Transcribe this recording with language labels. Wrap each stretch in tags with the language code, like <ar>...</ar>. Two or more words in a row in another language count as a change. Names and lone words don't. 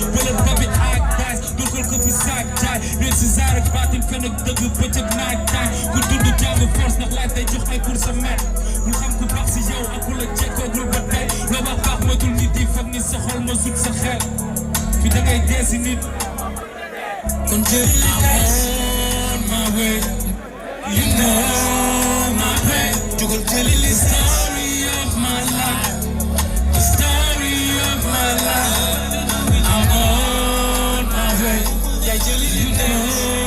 <wo>Wala babi ak daas, dugal ko fi saak jaay. Réew si zaar ak baatin, fen ak dëgg, bëccëg naaj taay. Ku dund jàng force, ndax laaj day jox ay cours sa maître. Mu xam ku baax si yow ak ku la jekkoogul ba tey. Loo wax baax matul nit yi, foog ni sa xol ma sut sa xel. Fi da ngay dee si nit. Kon jël li des.</wo> <en>I'm on my way. You know my way.</en> <wo>Jugal jëli li</wo> <en>story of my life. The story of my life. I'm on my way.</en> <wo>Yaay jëli li des.</wo>